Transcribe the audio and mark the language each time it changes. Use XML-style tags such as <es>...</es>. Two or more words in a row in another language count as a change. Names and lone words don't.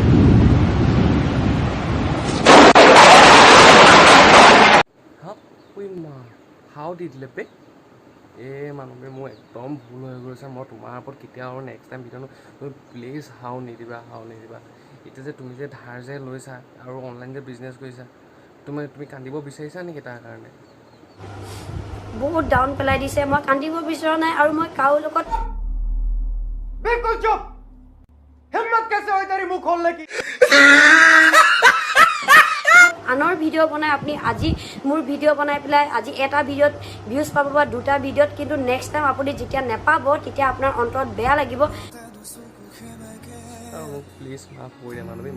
<as>হাও দি দিলে পে এই মানুহটোৱে মোৰ একদম ভুল হৈ গৈছে। মই তোমাৰ ওপৰত কেতিয়াও আৰু</as> <en>next time</en> <as>ভিডিঅ' তুমি প্লিজ হাও নিদিবা। এতিয়া যে তুমি যে ধাৰ যে লৈছা আৰু অনলাইন যে বিজনেছ কৰিছা, তুমি কান্দিব বিচাৰিছা নেকি তাৰ কাৰণে? বহুত ডাউন পেলাই দিছে। মই কান্দিব বিচৰা নাই আৰু মই কাৰো লগত</as> <hi>बिल्कुल चुप। हिम्मत कैसे हुई तेरी मुंह खोलने की?</hi> <as>আনৰ ভিডিঅ' বনাই আপুনি আজি মোৰ ভিডিঅ' বনাই পেলাই আজি এটা ভিডিঅ'ত ভিউজ পাব বা দুটা ভিডিঅ'ত, কিন্তু</as> <en>next time</en> <as>আপুনি যেতিয়া নেপাব তেতিয়া আপোনাৰ অন্তৰত বেয়া লাগিব। আৰু মোক প্লিজ মাফ কৰি দিয়া মানুহবী।</as>